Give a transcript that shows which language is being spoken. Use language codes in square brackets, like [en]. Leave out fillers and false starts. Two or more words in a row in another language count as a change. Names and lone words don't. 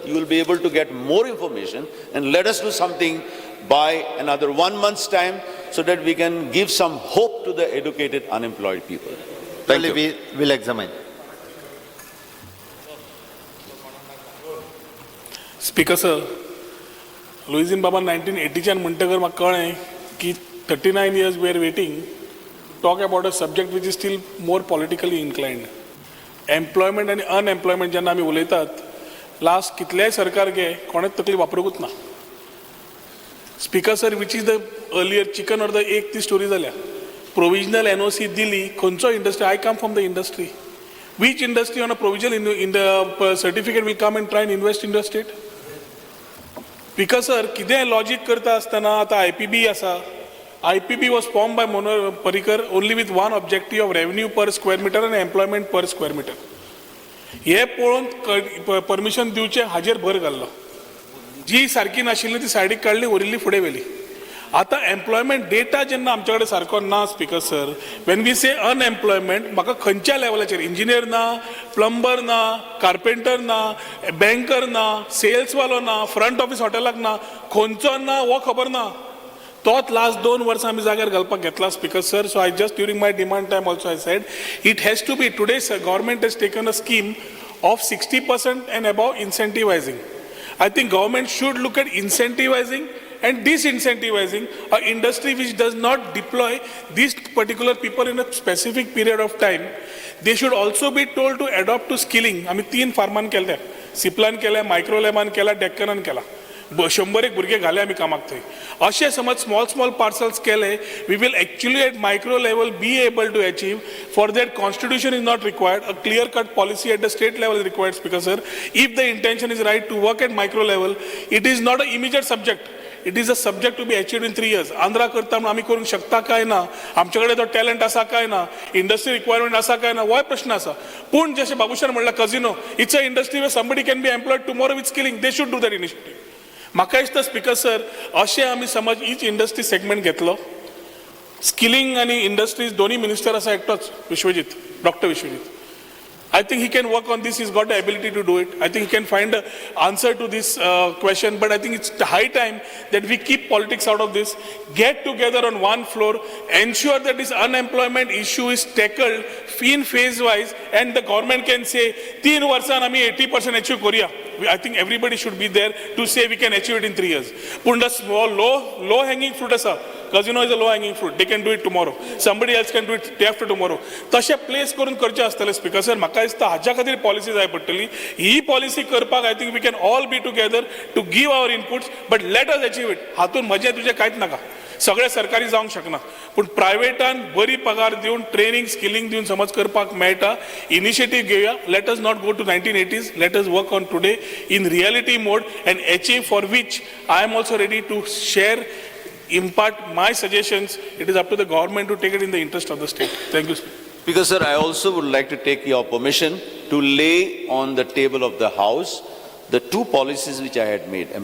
[en] You will be able to get more information, and let us do something by another 1 month's time so that we can give some hope to the educated unemployed people. Thank you. We will examine. Speaker sir, [kok] Louisin Baba 1980च्यान म्हणटकर म्हाका कळ्ळें की [en] 39 years we are waiting. Talk about a subject which is still more politically inclined. Employment and unemployment [kok] जेन्ना आमी उलयतात, लास्ट कितलेय सरकार घे कोणेच तकली वापरूंकूच ना. [en] Speaker sir, which is the earlier chicken or the egg [kok] ती स्टोरी जाल्या. [en] Provisional NOC [kok] दिली, खंयचो industry? [en] I come from the industry. Which industry on a provisional in the certificate will come and try and invest in the state? Speaker sir, [kok] कितें logic करता आसतना आतां IPB आसा. [en] IPB was formed by Manohar Parrikar only with one objective of revenue per square meter and employment per square meter. [kok] हे पळोवन परमिशन दिवचे हाजेर भर घाल्लो. जी सारकी नाशिल्ली ती सायडीक काडली, उरिल्ली फुडें व्हेली. आतां [en] employment data [kok] जेन्ना आमचे कडेन सारको ना [en] Speaker sir, when we say unemployment, [kok] म्हाका खंयच्या लेवलाचेर इंजिनियर ना, प्लंबर ना, कार्पेंटर ना, बँकर ना, सेल्सवालो ना, [en] front office [kok] हॉटेलाक ना, खंयचो ना वो खबर ना. तोच लास्ट 2 वर्सां आमी जाग्यार घालपाक घेतला [en] Speaker sir. So I just during my demand time also I said it has to be today government has taken a scheme of 60% and above incentivizing. I think government should look at incentivizing and disincentivizing an industry which does not deploy these particular people in a specific period of time. They should also be told to adopt to skilling. [kok] आम्ही 3 फार्मान केले, सिप्लान केले, मायक्रोलेमान केला, डेक्कनान केला. 100 भुरगे घाले आमी कामाक थंय. अशें समज [en] small parcels केले, we will actually at micro level be able to achieve. For that, constitution is not required. A clear-cut policy at the state level is required, Speaker sir. If the intention is right to work at micro level, it is not an immediate subject. It is a subject to be achieved in 3 years. [kok] आंध्रा करता म्हणून आमी करूंक शकता काय ना, आमचे कडेन तो टॅलंट आसा काय ना, [en] industry requirement [kok] आसा काय ना, हो प्रश्न आसा. पूण जशें बाबूशान म्हणला [en] कझिनो, it's a industry way somebody can be employed tomorrow with skilling. They should do that initiative. [kok] म्हाका दिसता [en] Speaker sir, [kok] अशें आमी समज [en] each industry segment [kok] घेतलो, स्किलिंग आनी इंडस्ट्रीज दोन्ही मिनिस्टर आसा एकटोच, विश्वजीत, डॉक्टर विश्वजीत. [en] I think he can work on this. He's got the ability to do it. I think he can find an answer to this question. But I think it's high time that we keep politics out of this. Get together on one floor. Ensure that this unemployment issue is tackled in phase-wise. And the government can say, [kok] 3 वर्षान आमी 80% achieve करूया. [en] I think everybody should be there to say we can achieve it in 3 years. But the small, low-hanging fruit asa. Casino is a low-hanging fruit. They can do it tomorrow. Somebody else can do it day after tomorrow. [kok] तशें प्लेस करून करचे आसतले [en] Speaker sir. [kok] म्हाका दिसता हाच्या खातीर पॉलिसी जाय पडटली. ही पॉलिसी करपाक [en] I think we can all be together to give our inputs. But let us achieve it. [kok] हातून म्हजें तुजें कांयच नाका. सगळे सरकारी जावंक शकना. पूण प्रायवेटान बरी पगार दिवन ट्रेनिंग स्किलिंग दिवन समज करपाक मेळटा. इनिशिएटीव घेवया. [en] Let us not go to 1980s. Let us work on today in reality mode and achieve, for which I am also ready to share, impart my suggestions. It is up to the government to take it in the interest of the state. Thank you, Speaker. Because sir, I also would like to take your permission to lay on the table of the House the 2 policies which I had made.